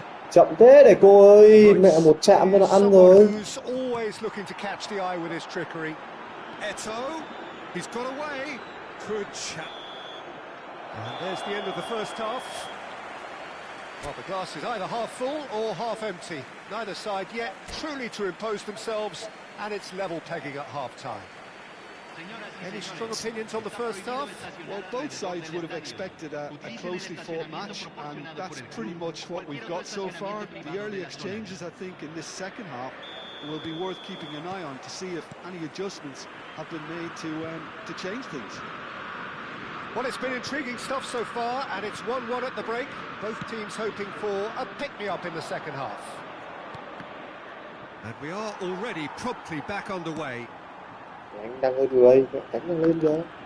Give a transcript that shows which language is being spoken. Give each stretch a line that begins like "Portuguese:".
Vietnamese: Chậm thế để cô ơi, mẹ một chạm nó ăn rồi.
English: Who's always looking to catch the eye with his trickery. Eto, he's got away. Good chap. And there's the end of the first half. Well, the glass is either half full or half empty. Neither side yet truly to impose themselves, and it's level pegging at half-time. Any strong opinions on the first half? Well, both sides would have expected a closely fought match, and that's pretty much what we've got so far. The early exchanges, I think, in this second half will be worth keeping an eye on to see if any adjustments have been made to change things. Well, it's been intriguing stuff so far, and it's 1-1 at the break. Both teams hoping for a pick-me-up in the second half. And we are already promptly back underway.
Vietnamese: Anh đang hơi lười, đánh đang lên rồi.